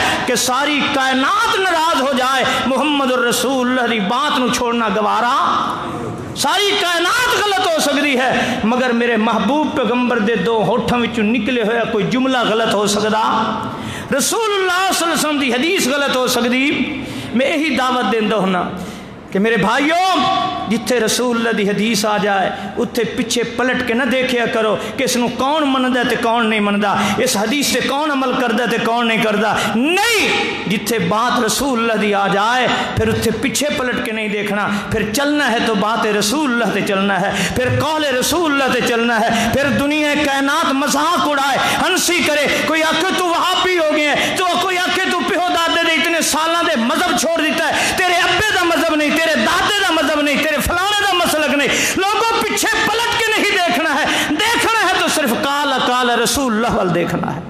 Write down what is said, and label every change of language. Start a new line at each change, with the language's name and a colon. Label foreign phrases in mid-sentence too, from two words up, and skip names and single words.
Punjabi: کہ ساری کائنات ناراض ہو جائے محمد الرسول اللہ دی بات نو چھوڑنا گوارا، ساری کائنات غلط ہو سکتی ہے مگر میرے محبوب پیغمبر دے دو ہوٹھاں وچوں نکلے ہویا کوئی جملہ غلط ہو سکتا، رسول اللہ
Arabic: صلی اللہ علیہ وسلم
Punjabi: دی حدیث غلط ہو سکتی۔ میں یہی دعوت دیندا ہونا کہ میرے بھائیوں جتھے رسول اللہ دی حدیث آ جائے اتھے پیچھے پلٹ کے نہ دیکھیا کرو کہ اس نو کون مندا تے کون نہیں مندا، اس حدیث سے کون عمل کردا تے کون نہیں کردا، نہیں، جتھے بات رسول اللہ دی آ جائے پھر اتھے پیچھے پلٹ کے نہیں دیکھنا، پھر چلنا ہے تو بات رسول اللہ تے چلنا ہے، پھر قول رسول اللہ تے چلنا ہے، پھر دنیا کائنات مذاق اڑائے ہنسی کرے، کوئی آکھے تو وہابی ہو گئے ہیں، تو کوئی آکھے تو پیو دادے دے اتنے سالاں دے مذہب چھوڑ دیتا ہے، تیرے ابے دا مذہب نہیں، تیرے دادے دا مذہب نہیں، تیرے فلانے دا مسلک نہیں، لوگوں پیچھے پلٹ کے نہیں دیکھنا ہے تو صرف
Arabic: قال رسول اللہ
Punjabi: وال دیکھنا ہے۔